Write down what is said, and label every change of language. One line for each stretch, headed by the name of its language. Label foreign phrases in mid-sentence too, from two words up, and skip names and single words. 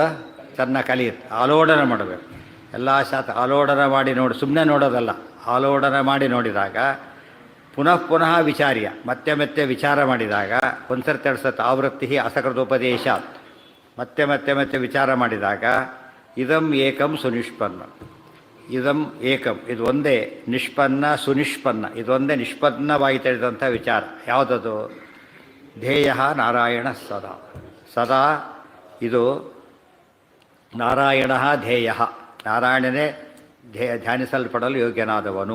Kannada: ಚೆನ್ನಾಗಿ ಕಲಿಯುತ್ತೆ. ಆಲೋಡನ ಮಾಡಬೇಕು. ಎಲ್ಲ ಶಾಸ್ತ್ರ ಆಲೋಡನ ಮಾಡಿ ನೋಡಿ, ಸುಮ್ಮನೆ ನೋಡೋದಲ್ಲ. ಆಲೋಡನ ಮಾಡಿ ನೋಡಿದಾಗ
Sanskrit: ಪುನಃ ಪುನಃ ವಿಚಾರ್ಯ,
Kannada: ಮತ್ತೆ ಮತ್ತೆ ವಿಚಾರ ಮಾಡಿದಾಗ, ಒಂದ್ಸರ್ತಿ ಎರಡು ಸತಿ
Sanskrit: ಆವೃತ್ತಿ ಅಸಕೃತೋಪದೇಶ,
Kannada: ಮತ್ತೆ ಮತ್ತೆ ಮತ್ತೆ ವಿಚಾರ ಮಾಡಿದಾಗ
Sanskrit: ಇದಂ ಏಕಂ ಸುನಿಷ್ಪನ್ನ. ಇದಂ ಏಕಂ,
Kannada: ಇದು ಒಂದೇ.
Sanskrit: ನಿಷ್ಪನ್ನ ಸುನಿಷ್ಪನ್ನ,
Kannada: ಇದೊಂದೇ ನಿಷ್ಪನ್ನವಾಗಿ ತಿಳಿದಂಥ ವಿಚಾರ. ಯಾವುದದು?
Sanskrit: ಧ್ಯೇಯ ನಾರಾಯಣ ಸದಾ.
Kannada: ಸದಾ ಇದು ನಾರಾಯಣ ಧ್ಯೇಯ. ನಾರಾಯಣನೇ ಧ್ಯಾನಿಸಲ್ಪಡಲು ಯೋಗ್ಯನಾದವನು.